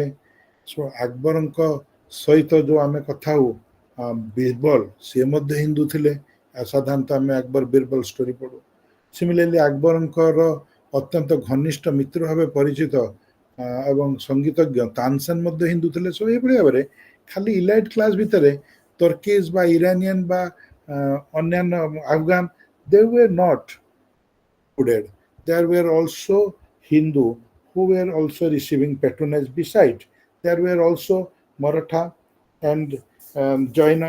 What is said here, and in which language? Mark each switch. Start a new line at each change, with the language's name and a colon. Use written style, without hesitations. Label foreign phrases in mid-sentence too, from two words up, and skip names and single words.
Odia: ସୋ ଆକବରଙ୍କ ସହିତ ଯୋଉ ଆମେ କଥା ହଉ ବୀରବଲ ସିଏ ମଧ୍ୟ ହିନ୍ଦୁ ଥିଲେ। ସାଧାରଣତଃ ଆମେ ଆକବର ବୀରବଲ ଷ୍ଟୋରି ପଢୁ। ସିମିଲାରଲି ଆକବରଙ୍କର ଅତ୍ୟନ୍ତ ଘନିଷ୍ଠ ମିତ୍ର ଭାବେ ପରିଚିତ ଏବଂ ସଙ୍ଗୀତଜ୍ଞ ତାନସେନ ମଧ୍ୟ ହିନ୍ଦୁ ଥିଲେ। ସୋ ଏଇଭଳି ଭାବରେ ଖାଲି
English: elite class ଭିତରେ Turkish by Iranian by ଅନ୍ୟାନ୍ୟ Afghan, they were not included. There were also Hindu who were also receiving patronage. Besides, there were also Maratha and Jaina.